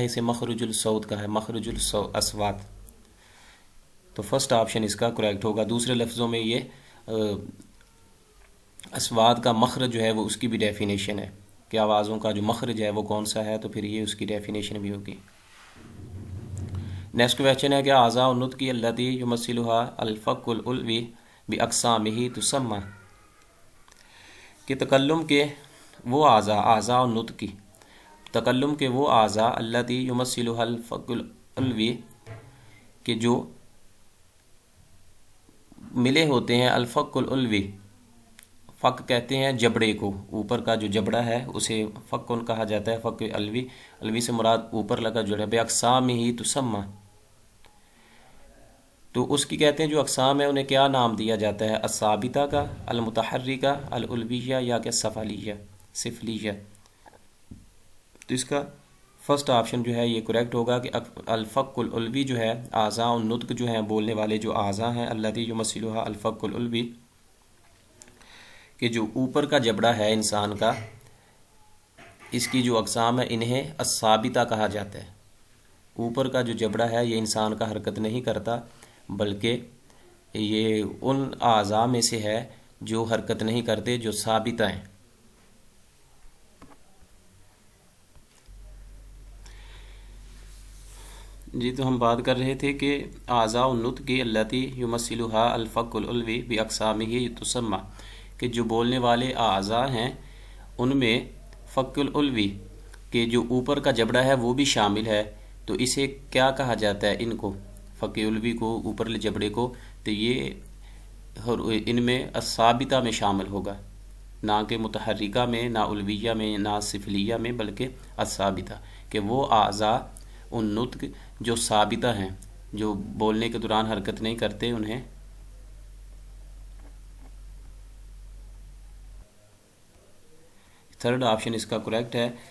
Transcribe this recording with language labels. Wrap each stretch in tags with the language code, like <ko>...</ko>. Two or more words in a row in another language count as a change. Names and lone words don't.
<ur>اسے</ur> <ar>مخرج الصوت</ar> <ur>کا ہے،</ur> <ar>مخرج الاصوات۔</ar> <ur>تو</ur> <en>first option</en> <ur>اس کا کریکٹ ہوگا۔ دوسرے لفظوں میں یہ اصوات کا مخرج جو ہے وہ اس کی بھی ڈیفینیشن ہے کہ آوازوں کا جو مخرج ہے وہ کون سا ہے، تو پھر یہ اس کی ڈیفینیشن بھی ہوگی۔</ur> <en>next question</en> <ur>ہے کہ</ur> <ar>اعضاء النطق التی یمثلها الفک العلوی باقسامہ تسمى،</ar> <ur>کہ تکلم کے وہ</ur> <ar>اعضاء النطق،</ar> <ur>تکلم کے وہ اعضاء</ur> <ar>التی یمثلها الفک العلوی،</ar> <ur>کہ جو ملے ہوتے ہیں</ur> <ar>الفک العلوی،</ar> <ur>فک کہتے ہیں جبڑے کو، اوپر کا جو جبڑا ہے اسے فک کہا جاتا ہے،</ur> <ar>فک الوی،</ar> <ur>الوی سے مراد اوپر لگا جڑا،</ur> <ar>باقسامہ تسمى،</ar> <ur>تو اس کی کہتے ہیں جو اقسام ہے انہیں کیا نام دیا جاتا ہے؟</ur> <ar>الثابتہ کا، المتحرکہ، العلویہ،</ar> <ur>یا کہ</ur> <ar>سفلیہ۔</ar> <ur>تو اس کا</ur> <en>first option</en> <ur>جو ہے یہ کریکٹ ہوگا کہ</ur> <ar>الفک العلوی</ar> <ur>جو ہے،</ur> <ar>اعضاء النطق</ar> <ur>جو ہیں، بولنے والے جو اعضاء ہیں،</ur> <ar>التی یمثلها الفک العلوی،</ar> <ur>کہ جو اوپر کا جبڑا ہے انسان کا، اس کی جو اقسام ہے انہیں الثابتہ کہا جاتا ہے۔ اوپر کا جو جبڑا ہے یہ انسان کا حرکت نہیں کرتا، بلکہ یہ ان اعضاء میں سے ہے جو حرکت نہیں کرتے، جو ثابتہ ہیں۔ جی، تو ہم بات کر رہے تھے کہ</ur> <ar>اعضاء النطق التی یمثلها الفک العلوی باقسامہ تسمى،</ar> <ur>کہ جو بولنے والے اعضاء ہیں ان میں</ur> <ar>فک العلوی</ar> <ur>کہ جو اوپر کا جبڑا ہے وہ بھی شامل ہے، تو اسے کیا کہا جاتا ہے؟ ان کو،</ur> <ar>فک علوی</ar> <ur>کو، اوپر جبڑے کو، تو یہ ان میں الثابتہ میں شامل ہوگا، نہ کہ متحرکہ میں، نہ علویہ میں، نہ سفلیہ میں، بلکہ الثابتہ، کہ وہ</ur> <ar>اعضاء ان نطق</ar> <ur>جو ثابتہ ہیں، جو بولنے کے دوران حرکت نہیں کرتے، انہیں</ur> <en>third option</en> <ur>اس کا کریکٹ ہے۔</ur>